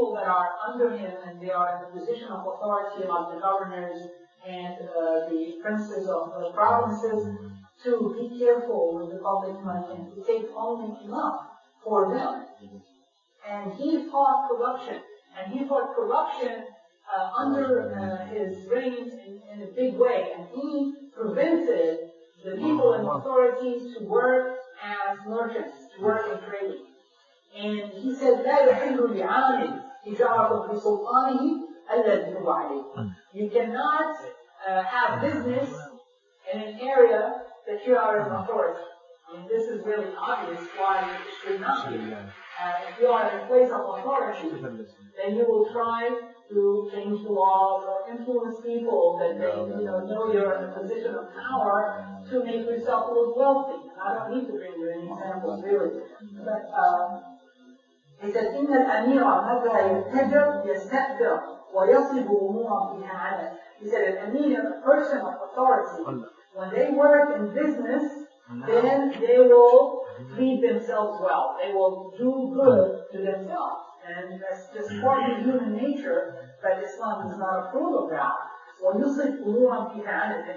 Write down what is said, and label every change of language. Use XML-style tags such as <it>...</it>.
<en>people that are under him and they are in a position of authority, like the governors and the princes of the provinces, to be careful with the public money and to take only enough for them. And he fought corruption. And he fought corruption under his reign in a big way. And he prevented the people in authority to work as merchants, to work in trading. And he said,</en> <ar>لا يحل لعامل تجارة بسلطانه ألا يتوب عليه.</ar> <en>You cannot have business in an area that you are in authority. I mean, this is really obvious why it should not be. If you are in a place of authority, then you will try to change the laws or influence people that they know you're in a position of power to make yourself look wealthy. I don't need to bring you any examples, really. But he said,</en> <ar>إن الأمير متى يتجر يستكبر ويصب أمورا فيها عدل.</ar> <en>He said, an emir, a person of authority, when they work in business, then they will treat themselves well. They will do good to themselves. And that's just part of human nature, but Islam does not approve of that.</en> <ar>وَيُصِبْ أُمُورًا فِيهَا عَدْلًا.</ar>